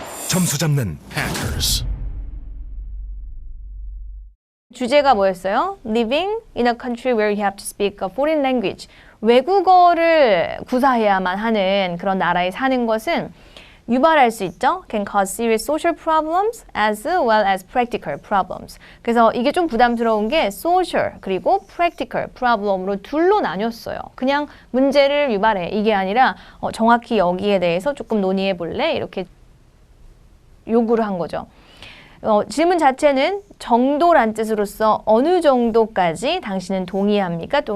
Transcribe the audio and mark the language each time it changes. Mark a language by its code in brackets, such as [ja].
[ko] 점수 잡는 Hackers. 주제가 뭐였어요? [en] Living in a country where you have to speak a foreign language. [ko] 외국어를 구사해야만 하는 그런 나라에 사는 것은 유발할 수 있죠. [en] Can cause serious social problems as well as practical problems. [ko] 그래서 이게 좀 부담스러운 게 social 그리고 practical problem으로 둘로 나뉘었어요. 그냥 문제를 유발해 이게 아니라 정확히 여기에 대해서 조금 논의해 볼래? 이렇게 요구를 한 거죠. 질문 자체는 정도란 뜻으로서 어느 정도까지 당신은 동의합니까?